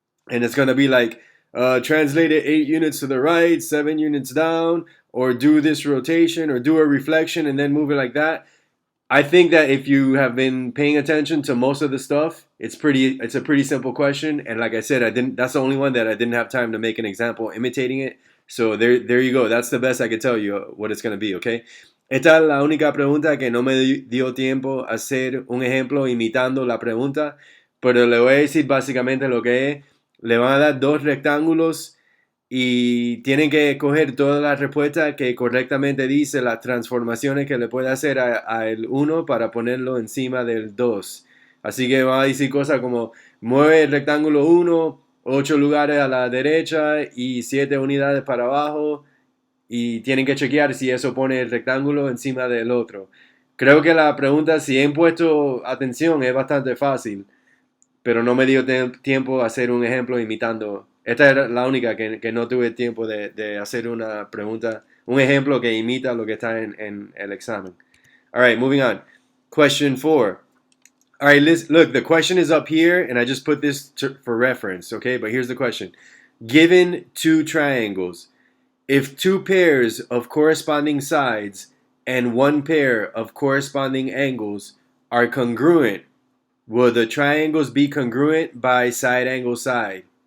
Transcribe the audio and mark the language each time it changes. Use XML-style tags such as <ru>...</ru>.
<en>And it's going to be like translate it 8 units to the right, 7 units down, or do this rotation, or do a reflection and then move it like that. I think that if you have been paying attention to most of the stuff, it's a pretty simple question. And like I said, that's the only one that I didn't have time to make an example imitating it. So there you go. That's the best I could tell you what it's going to be, okay?</en> <es>Esta es la única pregunta que no me dio tiempo a hacer un ejemplo imitando la pregunta, pero le voy a decir básicamente lo que es. Le van a dar 2 rectángulos y tienen que escoger todas las respuestas que correctamente dice las transformaciones que le puede hacer a el 1 para ponerlo encima del 2. Así que van a decir cosas como mueve el rectángulo 1 8 lugares a la derecha y 7 unidades para abajo, y tienen que chequear si eso pone el rectángulo encima del otro. Creo que la pregunta, si han puesto atención, es bastante fácil, pero no me dio tiempo a hacer un ejemplo imitando. Esta era la única que no tuve tiempo de hacer una pregunta, un ejemplo que imita lo que está en el examen.</es> <en>All right, moving on. Question 4. All right, look, the question is up here, and I just put this for reference, okay? But here's the question. Given 2 triangles, if 2 pairs of corresponding sides and 1 pair of corresponding angles are congruent, will the triangles be congruent by side angle side?</en>